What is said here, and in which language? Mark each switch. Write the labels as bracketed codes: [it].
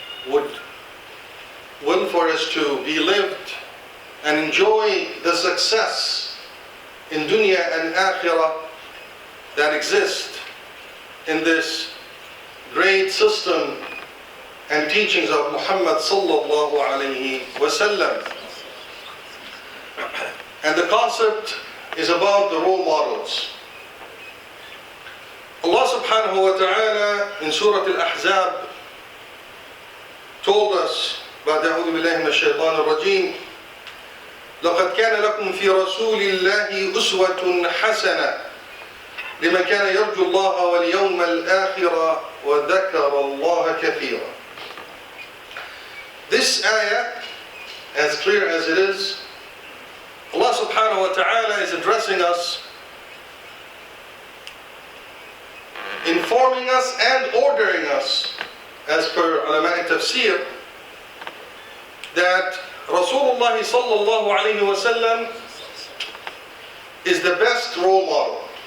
[en] would will for us to be lived and enjoy the success in dunya and akhirah that exist in this great system and teachings of Muhammad sallallahu alayhi wasallam. And the concept is about the role models. Allah subhanahu wa ta'ala in Surah Al-Ahzab told us, [ar] بعد أعوذ بالله من الشيطان الرجيم لقد كان لكم في رسول الله أسوة حسنة لمن كان يرجو الله واليوم الآخر وذكر الله كثيرا. [en] This ayah, as clear as it is, Allah subhanahu wa ta'ala is addressing us, informing us and ordering us, as per ulama tafsir, that Rasulullah sallallahu alayhi wa sallam is the best role model.